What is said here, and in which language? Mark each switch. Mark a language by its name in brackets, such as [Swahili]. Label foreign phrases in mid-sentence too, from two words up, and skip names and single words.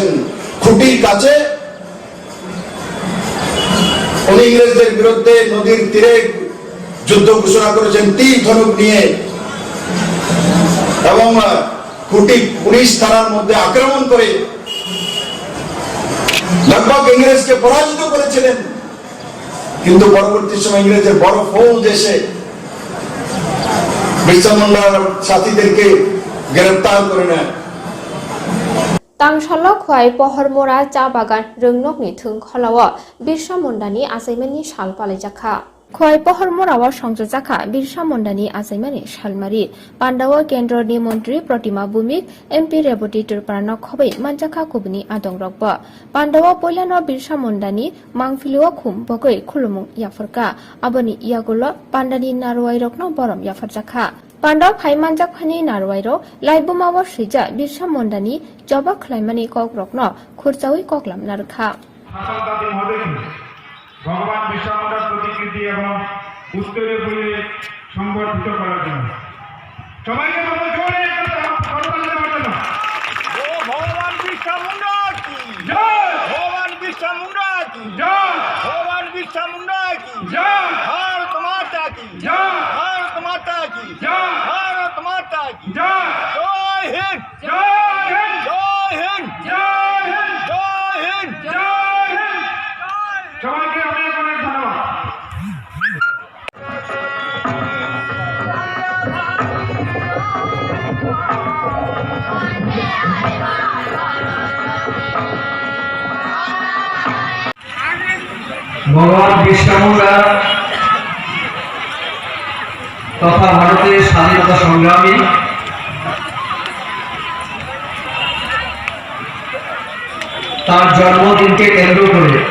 [Bangla] খুঁটির কাছে উনি ইংরেজদের বিরুদ্ধে নদীর তীরে যুদ্ধ ঘোষণা করেছেন তীর ধনুক নিয়ে, এবং খুঁটি পুলিশ থানার মধ্যে আক্রমণ করে लगभग ইংরেজকে পরাজিত করেছিলেন। কিন্তু পরবর্তী সময় ইংরেজের বড় ফৌজ এসে বিরসা মুন্ডার সাথীদেরকে গ্রেফতার করে নেয়। [Bodo] तांगशाला खुआई पहरमरा चा बागान रोंनकनि थों खलाव बिरसा मुंडानि आसाइमानि साल पालाइजाखा खुआई पहरमराव संजजाखा बिरसा मुंडानि आसाइमानि सालमारि पान्डाव केन्द्रनि मन्त्री प्रतिमा भूमिक एमपि रेवती तुरपारानो खबै मानजाखा कुबनि आदं रकब पान्डाव पयलानो बिरसा मुंडानि मांगफिलुआ खुम बगै खुलुमुं याफरका आबनि इयागुलो पान्डानि नारवाइ रकनो बरम याफरजाखा पान्डाव फाइमानजाखानि नारवाइरो लाइबुमाव सैजा बिरसा मुंडानि जबा खलाइमानि कक रकनो खुरचावै ककलाम नारखा [Bangla] ভগবান বিরসা মুন্ডার প্রতিকৃতি এবং পুস্তকে বলে সংবর্ধিত করার জন্য সবাইকে বলবো জোরে করতালি দেওয়ার জন্য। [Hindi] ओ भगवान बिरसा मुंडा की जय। की जय, भगवान बिरसा मुंडा की जय, भारत माता की जय, भारत माता की जय, भारत माता की जय, जय हिंद, जय हिंद, जय हिंद, जय हिंद, जय हिंद, जय हिंद। [Bangla] সবাইকে অনেক অনেক ধন্যবাদ। ভগবান বিরসা মুন্ডা তথা ভারতের স্বাধীনতা সংগ্রামী তার জন্মদিনকে কেন্দ্র করে